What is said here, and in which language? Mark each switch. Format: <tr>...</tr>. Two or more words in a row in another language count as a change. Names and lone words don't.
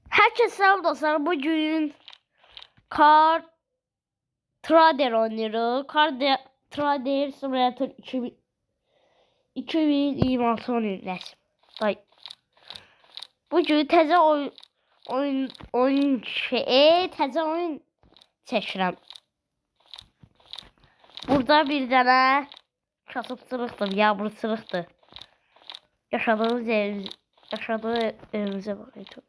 <tr>Herkese selam dostlar. Bugün Car Trader oynuyoruz. Trader Simulator 2026 oynuyoruz.</tr> <az>Bugün təzə təzə oyun çəkirəm. Burada bir dənə kasıbçılıqdır, yağmurçılıqdır. Yaşadığımız evimizə baxayım.</az>